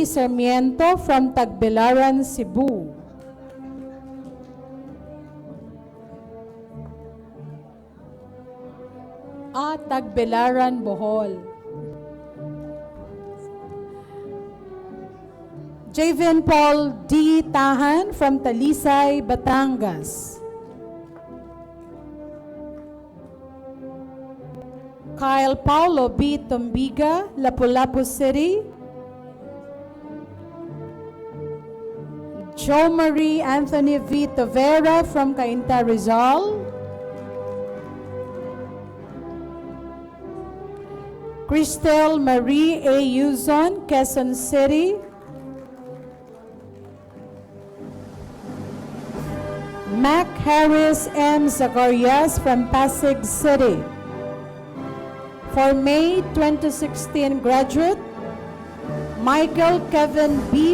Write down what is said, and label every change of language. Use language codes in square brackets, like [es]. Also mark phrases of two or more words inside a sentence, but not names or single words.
[en] Sarmiento from Tagbilaran, Cebu. Ah, Tagbilaran, Bohol. Javin Paul D. Tahan from Talisay, Batangas. Kyle Paulo B. Tombiga, Lapu-Lapu City. Joe Marie Anthony V. Tavera from Cainta, Rizal. Cristel Marie A. Yuzon, Quezon City. Mac Harris M. Zacarias from Pasig City. For May 2016 graduate, Michael Kevin B.